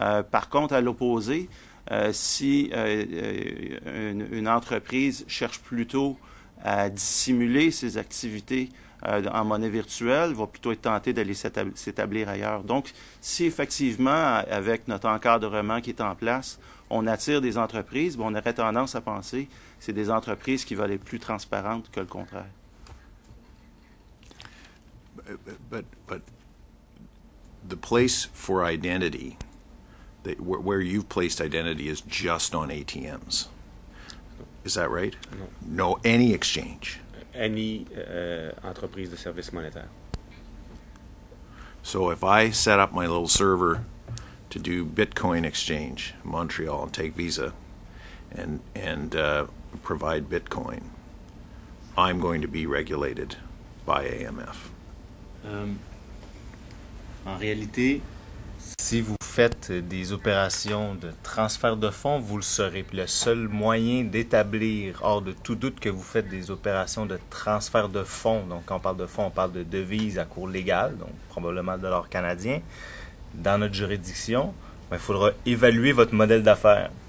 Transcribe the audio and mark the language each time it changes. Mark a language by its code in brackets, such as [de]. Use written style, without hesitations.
[fr] Par contre, à l'opposé, si une entreprise cherche plutôt à dissimuler ses activités en monnaie virtuelle, va plutôt être tentée d'aller s'établir ailleurs. Donc, si effectivement, avec notre encadrement qui est en place, on attire des entreprises, on aurait tendance à penser que c'est des entreprises qui veulent être plus transparentes que le contraire. [en] But the place for identity, where you've placed identity, is just on ATMs. Is that right? No, any exchange. Any [fr] entreprise de services monétaires. [en] So if I set up my little server to do Bitcoin exchange in Montreal and take Visa and provide Bitcoin, I'm going to be regulated by AMF. [fr] En réalité, si vous faites des opérations de transfert de fonds, vous le saurez. Puis le seul moyen d'établir, hors de tout doute, que vous faites des opérations de transfert de fonds, donc quand on parle de fonds, on parle de devises à cours légal, donc probablement le dollar canadien, dans notre juridiction, il faudra évaluer votre modèle d'affaires.